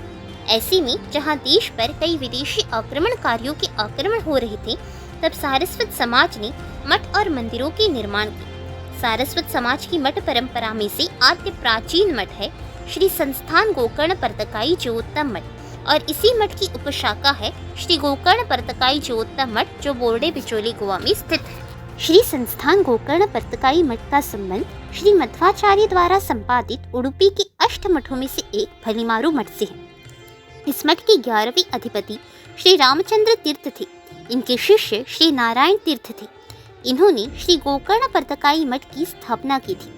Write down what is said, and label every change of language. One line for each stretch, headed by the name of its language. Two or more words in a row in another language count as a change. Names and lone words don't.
Hindi: ऐसे में जहाँ देश पर कई विदेशी आक्रमणकारियों के आक्रमण हो रहे थे, तब सारस्वत समाज ने मठ और मंदिरों के निर्माण किए। सारस्वत समाज की मठ परंपरा में से आद्य प्राचीन मठ है श्री संस्थान गोकर्ण पर्तकाई जीवोत्तम मठ, और इसी मठ की उपशाखा है श्री गोकर्ण पर्तकाई जीवोत्तम मठ, जो बोर्डे बिचौली गोवा में स्थित है। श्री संस्थान गोकर्ण पर्तकाई मठ का संबंध श्री मध्वाचार्य द्वारा संपादित उडुपी के 8 मठों में से एक भलीमारू मठ से है। इस मठ के 11वें अधिपति श्री रामचंद्र तीर्थ थे। इनके शिष्य श्री नारायण तीर्थ थे। इन्होंने श्री गोकर्ण पर्तकाई मठ की स्थापना की थी।